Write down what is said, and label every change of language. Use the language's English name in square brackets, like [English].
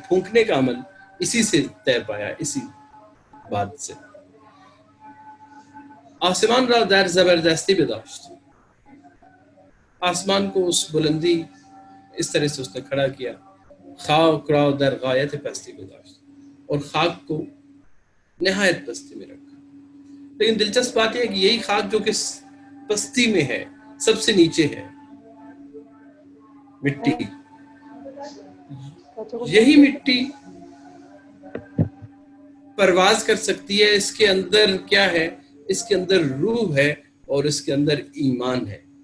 [Urdu] پھونکنے کا عمل اسی سے طے پایا، اسی بات سے. [Persian] آسمان را در زبردستی بداشت، [Urdu] آسمان کو اس بلندی اس طرح سے اس نے کھڑا کیا. [Persian] خاک را در غایت پستی بداشت، [Urdu] اور خاک کو نہایت پستی میں رکھا. لیکن دلچسپ بات یہ ہے کہ یہی خاک جو کہ پستی میں ہے، سب سے نیچے ہے، مٹی، یہی مٹی پرواز کر سکتی ہے. اس کے اندر کیا ہے؟ اس کے اندر روح ہے اور اس کے اندر ایمان ہے.